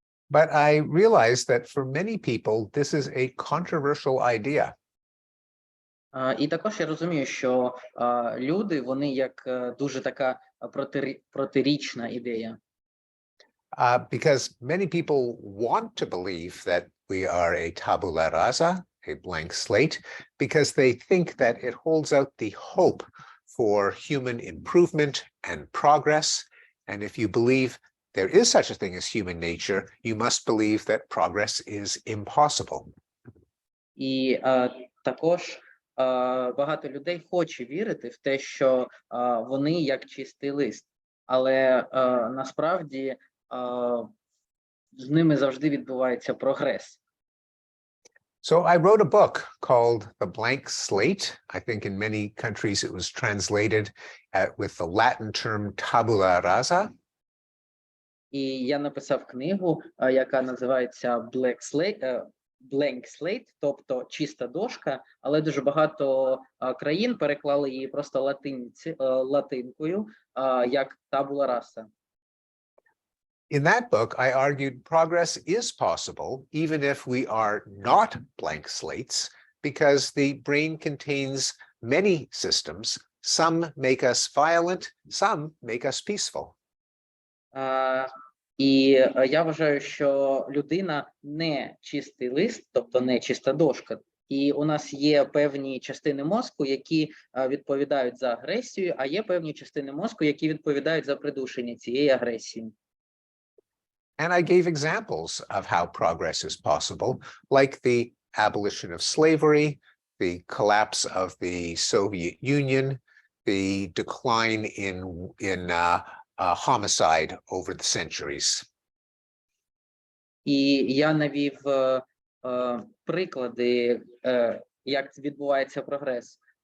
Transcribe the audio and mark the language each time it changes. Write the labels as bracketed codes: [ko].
[en] But I realized that for many people, this is a controversial idea. [uk] І також я розумію, що люди, вони як дуже така протирічна ідея. [en] Because many people want to believe that we are a tabula rasa, a blank slate, because they think that it holds out the hope for human improvement and progress. And if you believe there is such a thing as human nature, you must believe that progress is impossible. [uk] І також багато людей хоче вірити в те, що вони як чистий лист, але насправді з ними завжди відбувається прогрес. [en] So I wrote a book called The Blank Slate. I think in many countries it was translated with the Latin term tabula rasa. [uk] І я написав книгу, яка називається [en] blank slate, [uk] тобто чиста дошка, але дуже багато країн переклали її просто латинкою, як табула раса. [en] In that book, I argued progress is possible, even if we are not blank slates, because the brain contains many systems. Some make us violent, some make us peaceful. [uk] І я вважаю, що людина не чистий лист, тобто не чиста дошка. І у нас є певні частини мозку, які відповідають за агресію, а є певні частини мозку, які відповідають за придушення цієї агресії. [en] And I gave examples of how progress is possible, like the abolition of slavery, the collapse of the Soviet Union, the decline in homicide over the centuries. [uk] І я навів приклади, як відбувається прогрес.